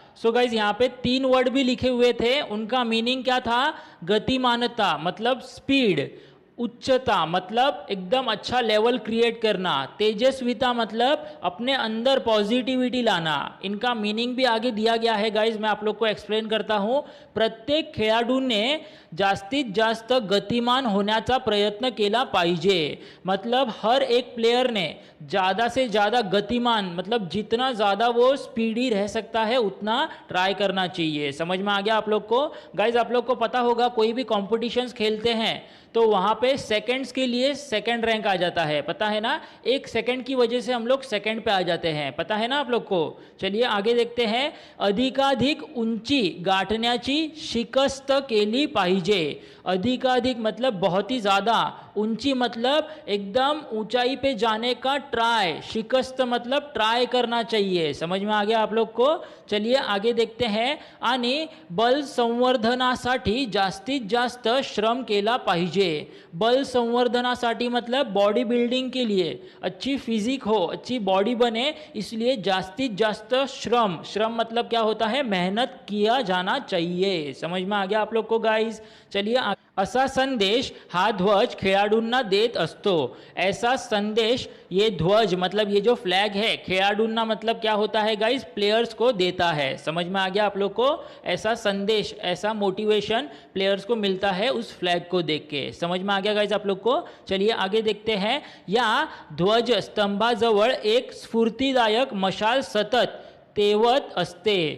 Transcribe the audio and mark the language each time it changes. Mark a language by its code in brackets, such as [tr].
[hi] So guys यहाँ पे 3 word भी लिखे हुए थे, उनका मीनिंग क्या था? गतिमानता मतलब स्पीड, उच्चता मतलब एकदम अच्छा लेवल क्रिएट करना, तेजस्विता मतलब अपने अंदर पॉजिटिविटी लाना। इनका मीनिंग भी आगे दिया गया है गाइज, मैं आप लोग को एक्सप्लेन करता हूँ। [mr] प्रत्येक खेळाडूने जास्तीत जास्त गतिमान होण्याचा प्रयत्न केला पाहिजे। [hi] मतलब हर एक प्लेयर ने ज़्यादा से ज़्यादा गतिमान मतलब जितना ज़्यादा वो स्पीडी रह सकता है उतना ट्राई करना चाहिए। समझ में आ गया आप लोग को? गाइज आप लोग को पता होगा कोई भी कॉम्पिटिशन्स खेलते हैं तो वहाँ पे सेकंड्स के लिए सेकंड रैंक आ जाता है। पता है ना? 1 सेकंड की वजह से हम लोग सेकंड पे आ जाते हैं। पता है ना आप लोग को? चलिए आगे देखते हैं। [mr] अधिकाधिक उंची गाठण्याची शिकस्त केली पाहिजे। [hi] अधिकाधिक मतलब बहुत ही ज़्यादा ऊंची मतलब एकदम ऊंचाई पे जाने का ट्राई, शिकस्त मतलब ट्राई करना चाहिए। समझ में आ गया आप लोग को? चलिए आगे देखते हैं। [mr] आणि बल संवर्धनासाठी जास्तीत जास्त श्रम केला पाहिजे। [hi] बल संवर्धनासाठी मतलब बॉडी बिल्डिंग के लिए, अच्छी फिजिक हो, अच्छी बॉडी बने, इसलिए [mr] जास्तीत जास्त श्रम, [hi] श्रम मतलब क्या होता है, मेहनत किया जाना चाहिए। समझ में आ गया आप लोग को गाइस? [mr] चलिए असा संदेश हा ध्वज खेळाडूंना देत असतो। [hi] ऐसा संदेश ये ध्वज मतलब ये जो फ्लैग है खेळाडूंना मतलब क्या होता है गाइस, प्लेयर्स को देता है। समझ में आ गया आप लोग को? ऐसा संदेश, ऐसा मोटिवेशन प्लेयर्स को मिलता है उस फ्लैग को देख के। समझ में आ गया गाइस आप लोग को? चलिए आगे देखते हैं। [mr] या ध्वज स्तंभाजवळ एक स्फूर्तिदायक मशाल सतत तेवत असते।